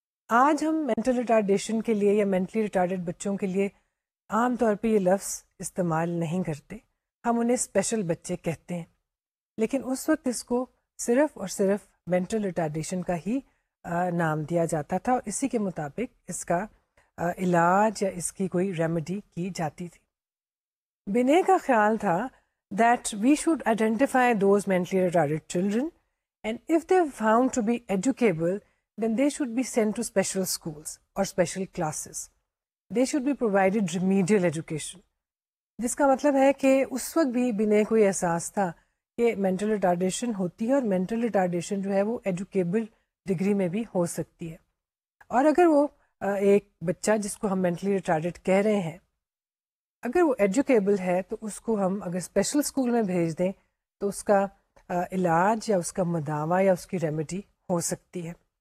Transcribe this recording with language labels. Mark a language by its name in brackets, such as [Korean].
[Urdu] آج ہم mental retardation کے لیے یا مینٹلی ریٹارڈیڈ بچوں کے لیے عام طور پہ یہ لفظ استعمال نہیں کرتے، ہم انہیں اسپیشل بچے کہتے ہیں. لیکن اس وقت اس کو صرف اور صرف مینٹل ریٹارڈیشن کا ہی نام دیا جاتا تھا، اور اسی کے مطابق اس کا علاج یا اس کی کوئی ریمیڈی کی جاتی تھی. بنے کا خیال تھا [English] that we should identify those mentally retarded children, and if they're found to be educable, then they should be sent to special schools or special classes. They should be provided remedial education. [Urdu] جس کا مطلب ہے کہ اس وقت بھی بنے کو یہ احساس تھا کہ مینٹل ریٹارڈیشن ہوتی ہے، اور مینٹل ریٹارڈیشن جو ہے وہ ایجوکیبل ڈگری میں بھی ہو سکتی ہے. اور اگر وہ ایک بچہ جس کو ہم مینٹلی ریٹارڈیڈ کہہ رہے ہیں اگر وہ ایجوکیبل ہے تو اس کو ہم اگر اسپیشل اسکول میں بھیج دیں تو اس کا علاج یا اس کا مداوع یا اس کی ریمیڈی ہو سکتی ہے.